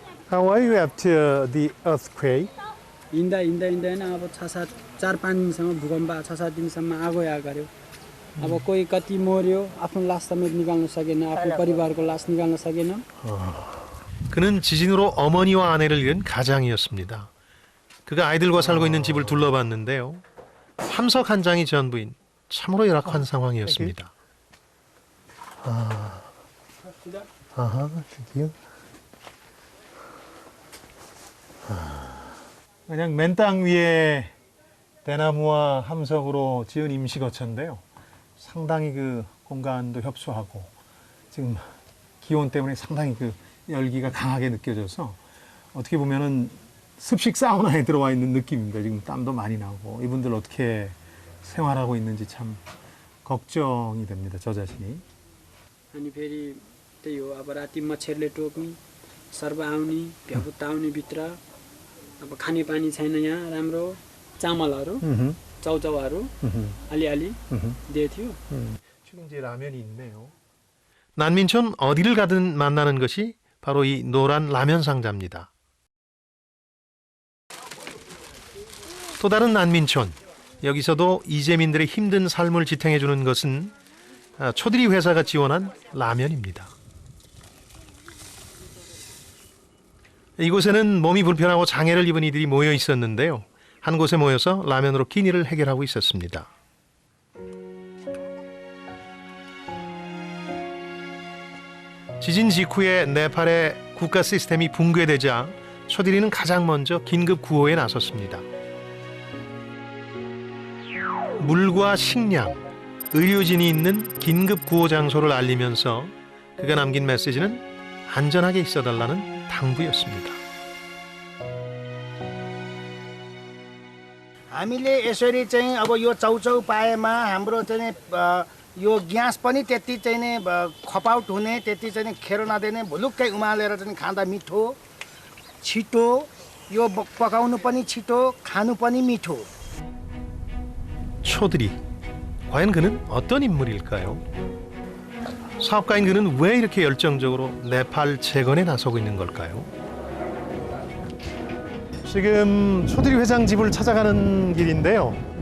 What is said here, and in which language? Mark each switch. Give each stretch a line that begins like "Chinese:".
English: How are you after the earthquake?
Nepali: हिँड्दा होइन अब 4-5 दिनसम्म भूकम्प 6-7 दिनसम्म आगो गऱ्यो अब कोही कति मर्यो आफ्नो लास समेत निकाल्न सकेन आफ्नो परिवारको लास निकाल्न सकेन
Korean: 그는 지진으로 어머니와 아내를 잃은 가장이었습니다. 그가 아이들과 살고 있는 집을 둘러봤는데요. 함석 한 장이 전부인 참으로 열악한 상황이었습니다. 그냥 맨 땅 위에 대나무와 함석으로 지은 임시 거처인데요. 상당히 그 공간도 협소하고 지금 기온 때문에 상당히 그 열기가 강하게 느껴져서 어떻게 보면은 습식 사우나에 들어와 있는 느낌입니다. 지금 땀도 많이 나고 이분들 어떻게 생활하고 있는지 참 걱정이 됩니다. 저 자신이.
Nepali: अनि फेरि त्यही हो अब राति मच्छरले टोक्ने सर्प आउने भ्याकुत्ता आउने भित्र अब खानेपानी छैन यहाँ राम्रो चामलहरू चाउचाउहरू अलिअलि दिएको थियो
Korean: 지금 이제 라면이 있네요. 난민촌 어디를 가든 만나는 것이 바로 이 노란 라면 상자입니다. 또 다른 난민촌, 여기서도 이재민들의 힘든 삶을 지탱해주는 것은 초드리 회사가 지원한 라면입니다. 이곳에는 몸이 불편하고 장애를 입은 이들이 모여 있었는데요. 한 곳에 모여서 라면으로 끼니를 해결하고 있었습니다. 지진 직후에 네팔의 국가 시스템이 붕괴되자 초드리는 가장 먼저 긴급 구호에 나섰습니다. 물과 식량, 의료진이 있는 긴급 구호 장소를 알리면서 그가 남긴 메시지는 안전하게 있어달라는 당부였습니다.
Nepali: हामीले यसरी चाहिँ अब यो चाउचाउ पाएमा हाम्रो चाहिँ यो ग्यास पनि त्यति चाहिँ नै खपाउट हुने त्यति चाहिँ नि खेरो नदिने भुलुक्कै उमालेर चाहिँ खाँदा मिठो छिटो यो पकाउनु पनि छिटो खानु पनि मिठो.
Korean: 초드리, 과연 그는 어떤 인물일까요? 사업가인 그는 왜 이렇게 열정적으로 네팔 재건에 나서고 있는 걸까요? 지금 초드리 회장 집을 찾아가는 길인데요.